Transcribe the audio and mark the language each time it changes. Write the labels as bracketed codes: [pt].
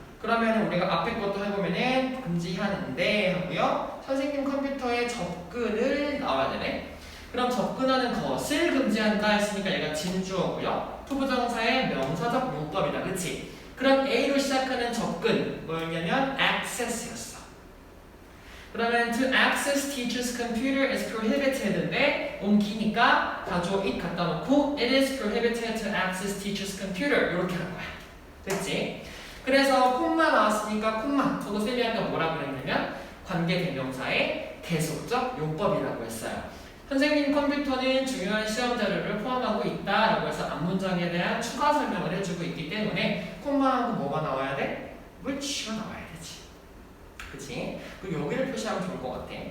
[ko] 그러면 우리가 앞에 것도 해보면은 금지하는데 하고요. 선생님 컴퓨터에 접근을 나와야 되네. 그럼 접근하는 것을 금지한다 했으니까 얘가 진주어고요. 투부정사의 명사적 용법이다. 그치? 그럼 A로 시작하는 접근 뭐였냐면 access였어. 그러면 [en] to access teacher's computer is prohibited인데 [ko] 옮기니까 가주어 [en] it [ko] 갖다 놓고 [en] it is prohibited to access teacher's computer [ko] 이렇게 한 거야. 됐지? 그래서 콤마 나왔으니까 콤마 저도 쌤이 아까 뭐라고 그랬냐면 관계대명사의 계속적 용법이라고 했어요. 선생님 컴퓨터는 중요한 시험 자료를 포함하고 있다라고 해서 앞문장에 대한 추가 설명을 해주고 있기 때문에 콤마하고 뭐가 나와야 돼? which가 나와야 되지. 그치? 그리고 여기를 표시하면 좋을 것 같아.